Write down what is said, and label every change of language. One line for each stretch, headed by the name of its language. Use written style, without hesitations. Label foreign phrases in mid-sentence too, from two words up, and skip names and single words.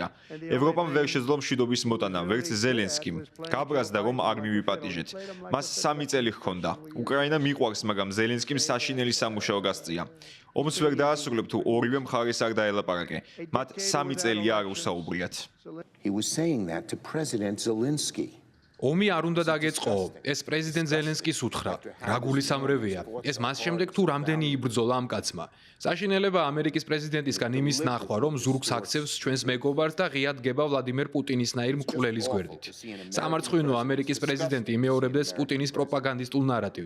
Georgian: ევროპამ ვერ შეძლო მშვიდობის მოტანა, ვერც ზელენსკიმ. გაბრაზდა, რომ არ მივიპატიჟეთ. მას 3 წელი ჰქონდა. უკრაინა მიყვარს, მაგრამ ზელენსკიმ საშინელი სამუშაო გასწია. ომს ვერ დაასრულებ თუ ორივე მხარეს არ დაელაპარაკე. მათ 3 წელია არ უსაუბრიათ.
English: He was saying that to President Zelensky.
Georgian: ომი არ უნდა დაგეწყო. ეს პრეზიდენტ ზელენსკის უთხრა. რა გულისამრევია. ეს მას შემდეგ თუ რამდენი იბრძოლა ამ კაცმა. საშინელება ამერიკის პრეზიდენტისგან იმის ნახვა, რომ ზურგს აქცევს ჩვენს მეგობარს და ღიად დგება ვლადიმერ პუტინისნაირ მკვლელის გვერდით. სამარცხვინო ამერიკის პრეზიდენტი იმეორებდეს პუტინის პროპაგანდისტულ ნარატივს.